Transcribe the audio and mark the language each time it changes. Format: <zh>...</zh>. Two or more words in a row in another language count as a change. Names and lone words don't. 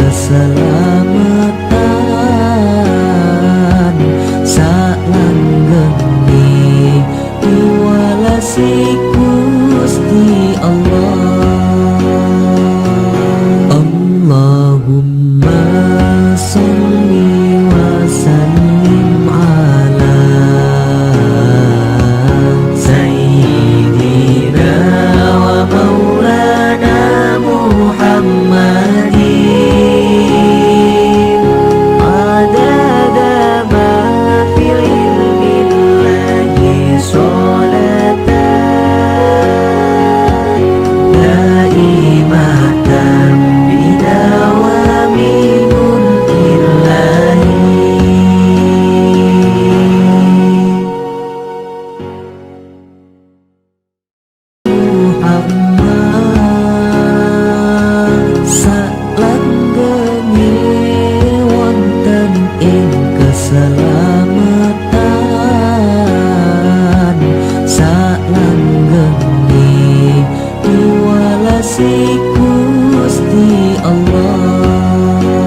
<jv>keselamatan salanggengni piwalasi Gusti Allah.</jv> <ar>اللهم صل وسلم على سيدنا ومولانا محمد عدد ما في علم الله صلاة دائمة بدوام ملك الله</ar> <jv>Muhammad salanggengé wonten ing keselamatan salanggengé piwalasi Gusti Allah.</jv>